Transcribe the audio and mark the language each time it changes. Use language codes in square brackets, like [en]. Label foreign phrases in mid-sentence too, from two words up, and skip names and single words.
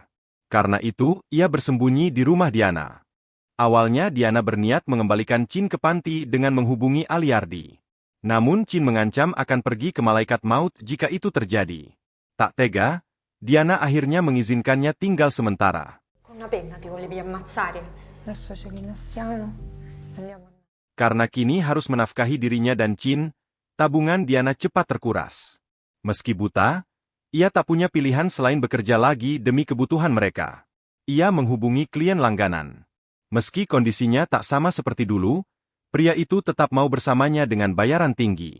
[id] Karena itu, ia bersembunyi di rumah Diana. Awalnya Diana berniat mengembalikan Chin ke panti dengan menghubungi Aliardi. Namun Chin mengancam akan pergi ke malaikat maut jika itu terjadi. Tak tega, Diana akhirnya mengizinkannya tinggal sementara. [it] Con una penna ti volevi ammazzare. Adesso ci rilassiamo. Andiamo. [id] Karena kini harus menafkahi dirinya dan Chin, tabungan Diana cepat terkuras. Meski buta, ia tak punya pilihan selain bekerja lagi demi kebutuhan mereka. Ia menghubungi klien langganan. Meski kondisinya tak sama seperti dulu, pria itu tetap mau bersamanya dengan bayaran tinggi.